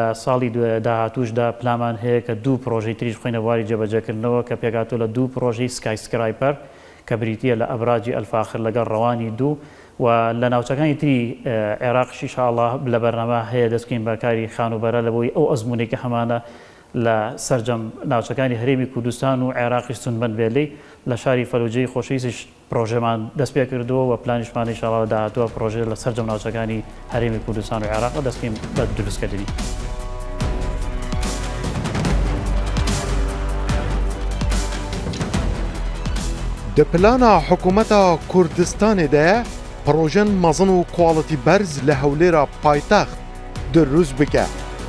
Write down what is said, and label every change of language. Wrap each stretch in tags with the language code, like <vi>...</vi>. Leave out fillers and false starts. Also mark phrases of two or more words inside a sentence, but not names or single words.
<ckb>ساڵی داهاتووشدا پلامان هەیە کە دوو پرۆژەی تریش بخۆینە بواری جێبەجێکردنەوە کە پێکاتوە لە دوو پرۆژەی</ckb> <en>sky scraper</en> <ckb>کە بریتیە لە ئەبراجی ئەلفاخر لەگەڵ ڕەوانی دوو و لە ناوچەکانی تری عێراقیش</ckb> <ar>ئینشاءالله</ar> <ckb>لە بەرنامە هەیە دەستکەین بەکاری خانوبەرە لە بۆی ئەو ئەزمونێکی هەمانە لە سەرجەم ناوچەکانی هەرێمی کوردستان و عێراقی سونبەن بێلەی لە شاری فەلوجەی خۆشەویستیش پرۆژەمان دەست پێ کردووە و پلانیشمان</ckb> <ar>ئینشاءالله</ar> <ckb>داهاتووە پرۆژە لە سەرجەم ناوچەکانی هەرێمی کوردستان و عێراق دەستکەین بە دروستکردنی.</ckb> <ku>Di plana hikûmeta Kurdistanê de projen mezin û quality berz li hewlêra paytext dirûst bike.</ku>